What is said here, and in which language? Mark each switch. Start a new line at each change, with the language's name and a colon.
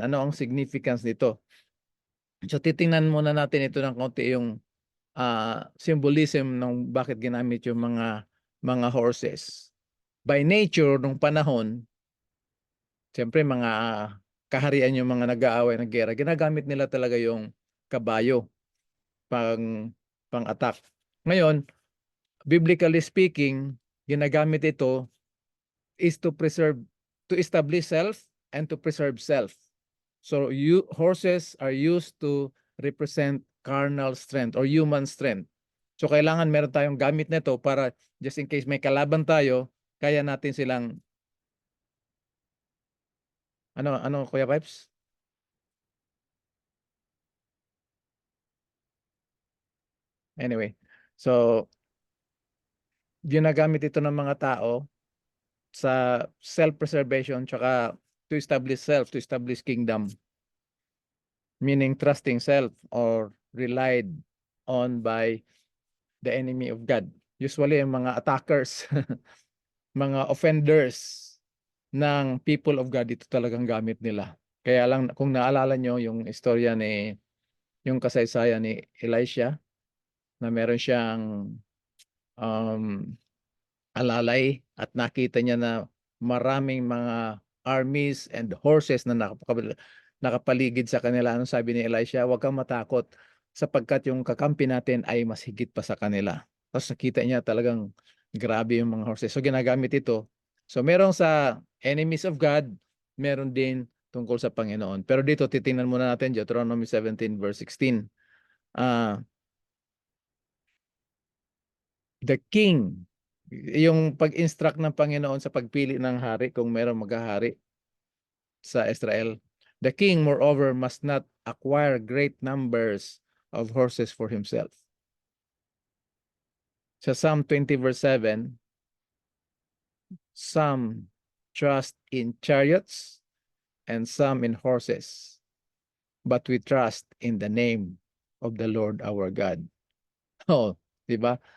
Filipino: Ano ang significance nito? So titingnan muna natin ito ng konti yung symbolism ng bakit ginamit yung mga horses. By nature, nung panahon, siyempre mga kaharian yung mga nag-aaway ng gera, ginagamit nila talaga yung kabayo pang-attack. Ngayon,
English: biblically speaking,
Filipino: ginagamit ito
English: is to establish self and to preserve self. So horses are used to represent carnal strength or human strength.
Filipino: So kailangan meron tayong gamit nito para
English: just in case
Filipino: may kalaban tayo, kaya natin silang ano Kuya Pipes? Anyway, so ginagamit ito ng mga tao sa self-preservation tsaka
English: to establish kingdom. Meaning trusting self or relied on by the enemy of God.
Filipino: Usually yung mga attackers, mga offenders ng
English: people of God,
Filipino: ito talagang gamit nila. Kaya lang kung naalala nyo yung istorya yung kasaysayan ni Elisha, na meron siyang alalay at nakita niya na maraming mga
English: armies and horses
Filipino: na nakapaligid sa kanila. Anong sabi ni Elisha? Huwag kang matakot sapagkat yung kakampi natin ay mas higit pa sa kanila. Tapos nakita niya talagang grabe yung mga horses. So ginagamit ito. So merong sa
English: enemies of God,
Filipino: meron din tungkol sa Panginoon. Pero dito titingnan muna natin Deuteronomy 17 verse 16.
English: The king,
Filipino: yung pag-instruct ng Panginoon sa pagpili ng hari kung merong maghahari sa Israel.
English: The king, moreover, must not acquire great numbers of horses for himself. Sa Psalm 20 verse 7, some trust in chariots and some in horses, but we trust in the name of the Lord our God. Oh,
Filipino: di ba?